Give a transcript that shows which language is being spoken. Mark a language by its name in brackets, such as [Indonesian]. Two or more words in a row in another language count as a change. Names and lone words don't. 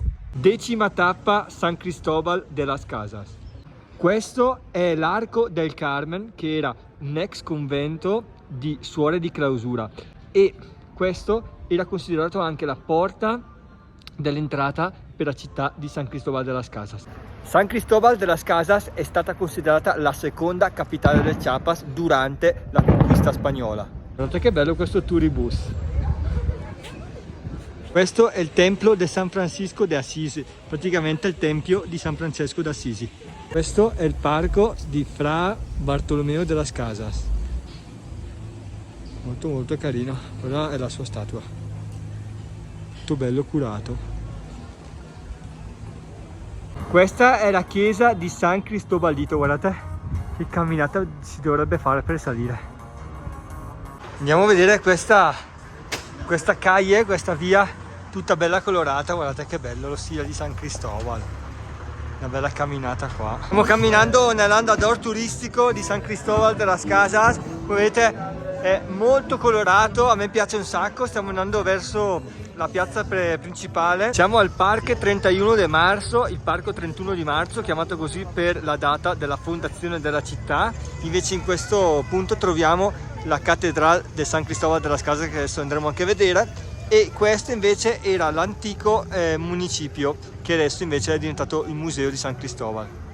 [Italian] Decima tappa San Cristóbal de las Casas. Questo è l'Arco del Carmen, che era un ex convento di suore di clausura, e questo era considerato anche la porta dell'entrata per la città di San Cristóbal de las Casas. San Cristóbal de las Casas è stata considerata la seconda capitale del Chiapas durante la conquista spagnola. Guardate che bello questo touribus. Questo è il templo di San Francisco de Assisi, praticamente il tempio di San Francesco d'Assisi. Questo è il parco di Fra Bartolomeo de las Casas. Molto carino. Quella è la sua statua. Tutto bello curato. Questa è la chiesa di San Cristobalito, guardate che camminata si dovrebbe fare per salire. Andiamo a vedere questa calle, questa via tutta bella colorata, guardate che bello lo stile di San Cristobal. Una bella camminata qua. Stiamo camminando nell' [Spanish] andador turistico [Italian] di San Cristóbal de las Casas, come vedete è molto colorato, a me piace un sacco. Stiamo andando verso la piazza principale. Siamo al Parque 31 de Marzo, il parco 31 di marzo, chiamato così per la data della fondazione della città. Invece in questo punto troviamo la Cattedrale de San Cristóbal de las Casas, che adesso andremo anche a vedere, e questo invece era l'antico municipio, che adesso invece è diventato il museo di San Cristóbal.